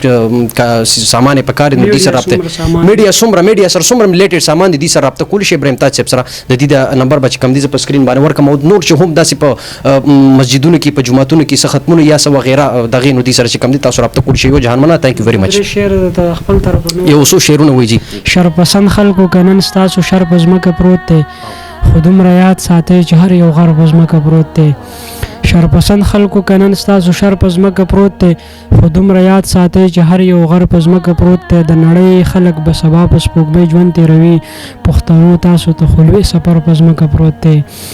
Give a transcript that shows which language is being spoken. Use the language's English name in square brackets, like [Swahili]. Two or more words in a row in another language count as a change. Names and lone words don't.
[Pashto] نور سامان یې په کار دي نو دې سره رابطه میډیا سره څومره میلیټډ سامان دي دې سره رابطه کولی شي ابراهیم تاج صاحب سره د دې د نمبر به چې کوم دی زه په سکرین باندې ورکړم او نور چې هم داسې په مسجدونو کې په جوماتونو کې څه ختمونه یا څه وغیره دغې نو دې سره چې کوم دی تاسو رابطه کولی شئ یو جهان مننه [English] تhank you very much [Pashto] شعر د خپل طرف یو څو شعرونه وایي جی شرپسند خلکو که نن ستاسو شر په ځمکه پروت دی خو دومره یاد ساتئ چې هر یو غر په ځمکه پروت دی شرپسند خلکو که نن ستاسو شر په ځمکه پروت دی خو دومره یاد ساتئ چې هر یو غر په ځمکه پروت دی د نړۍ خلک به سبا په سپوږمۍ ژوند تېروي پښتنو تاسو ته خو لوی سفر په ځمکه پروت دی